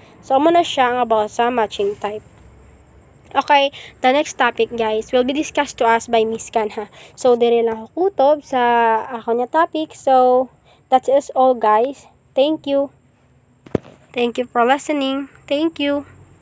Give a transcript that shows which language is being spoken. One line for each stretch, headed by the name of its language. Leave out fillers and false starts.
Hiligaynon: So, amo na siya ang about sa matching type.
English: Okay, the next topic guys will be discussed to us by Miss Kan ha.
Hiligaynon: So, dire lang ako kutob sa ako niya topic.
English: So, that is all guys. Thank you. Thank you for listening. Thank you.